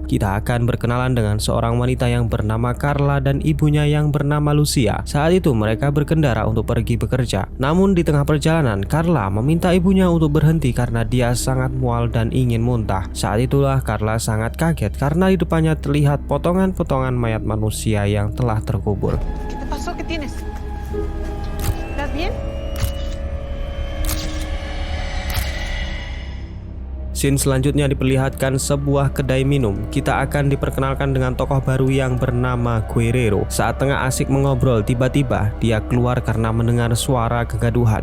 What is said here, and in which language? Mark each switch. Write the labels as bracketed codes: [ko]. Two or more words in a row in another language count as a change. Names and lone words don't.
[id] Kita akan berkenalan dengan seorang wanita yang bernama Carla dan ibunya yang bernama Lucia. Saat itu mereka berkendara untuk pergi bekerja. Namun di tengah perjalanan, Carla meminta ibunya untuk berhenti karena dia sangat mual dan ingin muntah. Saat itulah Carla sangat kaget karena di depannya terlihat potongan-potongan mayat manusia yang telah terkubur. [es] ¿Qué te pasó? ¿Qué tienes? ¿Estás bien? [id] Scene selanjutnya diperlihatkan sebuah kedai minum. Kita akan diperkenalkan dengan tokoh baru yang bernama Guerrero. Saat tengah asik mengobrol, tiba-tiba dia keluar karena mendengar suara kegaduhan.